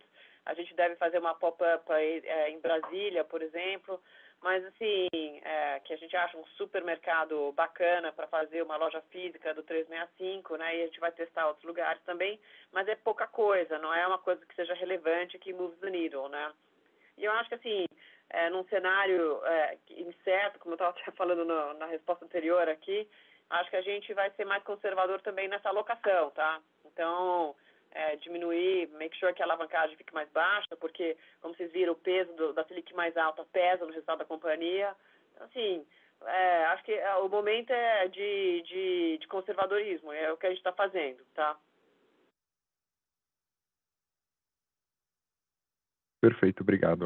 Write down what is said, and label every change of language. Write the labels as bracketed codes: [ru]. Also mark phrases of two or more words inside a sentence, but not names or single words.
[pt] A gente deve fazer uma pop-up em Brasília, por exemplo, mas assim, que a gente acha um supermercado bacana para fazer uma loja física do 365, né, e a gente vai testar outros lugares também, mas é pouca coisa, não é uma coisa que seja relevante, que [en] moves the needle, [pt] né. E eu acho que assim, num cenário incerto, como eu estava falando na resposta anterior aqui, acho que a gente vai ser mais conservador também nessa alocação, tá? Então, diminuir, [en] make sure [pt] que a alavancagem fique mais baixa, porque, como vocês viram, o peso da Selic mais alta pesa no resultado da companhia. Então, assim, acho que o momento é de conservadorismo, é o que a gente está fazendo, tá? Perfeito, obrigado.